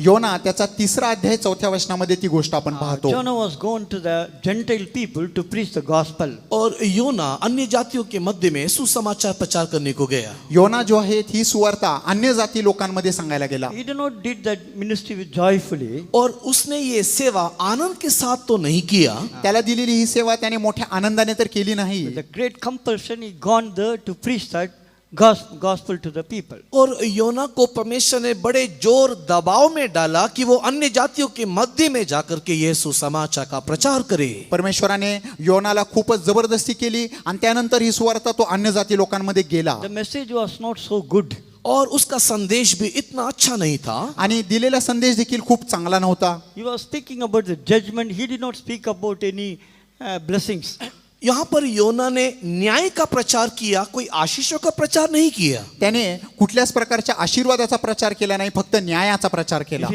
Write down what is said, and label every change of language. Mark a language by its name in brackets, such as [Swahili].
[Marathi] योना त्याचा 3 अध्याय 4 वचनामध्ये ती गोष्ट आपण पाहतो। [English] Jonah was gone to the Gentile people to preach the gospel. [Hindi] और योना अन्य जातियों के मध्य में सुसमाचार प्रचार करने को गया। [Marathi] योना जो आहे ही सुवार्ता अन्य जाती लोकांमध्ये सांगायला गेला। [English] He did not did that ministry with joyfully. [Hindi] और उसने ये सेवा आनंद के साथ तो नहीं किया, [Marathi] त्याला दिलेली ही सेवा त्याने मोठ्या आनंदाने तर केली नाही, [English] With the great compulsion, he gone there to preach that gospel to the people. [Hindi] और योना को परमेश्वर ने बड़े जोर दबाव में डाला कि वो अन्य जातियों के मध्य में जाकर के ये सुसमाचार का प्रचार करे। [Marathi] परमेश्वराने योनाला खूपच जबरदस्ती केली आणि त्यानंतर ही सुवार्ता तो अन्य जाती लोकांमध्ये गेला [English] The message was not so good. [Hindi] और उसका संदेश भी इतना अच्छा नहीं था, [Marathi] आणि दिलेला संदेश देखील खूप चांगला नव्हता। [English] He was speaking about the judgment. He did not speak about any blessings. [Hindi] यहाँ पर योना ने न्याय का प्रचार किया, कोई आशीषों का प्रचार नहीं किया। [Marathi] त्याने कुठल्याच प्रकारच्या आशीर्वादाचा प्रचार केला नाही, फक्त न्यायाचा प्रचार केला।